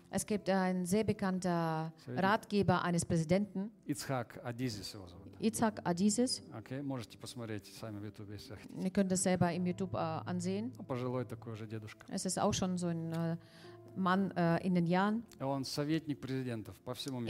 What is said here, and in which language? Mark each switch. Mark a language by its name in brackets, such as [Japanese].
[German] Es gibt einen sehr bekannten Ratgeber eines Präsidenten. [Russian] Ицхак Адизис его зовут. Ицхак Адизис. Okay, можете посмотреть сами в YouTube, если хотите. [German] Ihr könnt das selber im YouTube ansehen. [Russian] Пожилой такой уже дедушка. [German] Es ist auch schon so ein Mann in den Jahren. [Russian] Он советник президентов по всему миру.